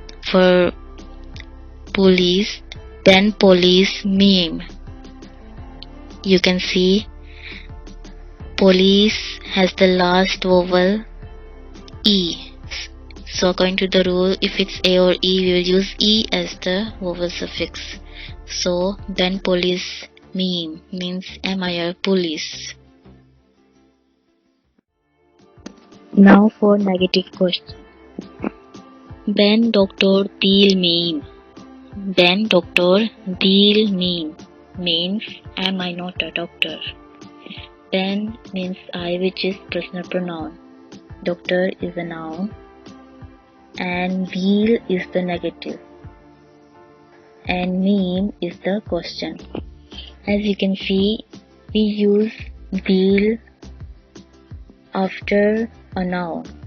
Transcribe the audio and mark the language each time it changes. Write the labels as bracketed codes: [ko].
[en] For police, [tr] ben polis miyim? [en] You can see police has the last vowel E. So according to the rule, if it's A or E, we will use E as the vowel suffix. So [tr] ben polis miyim [en] means am I a police? Now for negative question. [tr] Ben doktor değil miyim? Ben doktor değil miyim [en] means am I not a doctor? Ben means I, which is personal pronoun. Doctor is a noun and değil is the negative. and mean is the question. As you can see, we use will after a noun.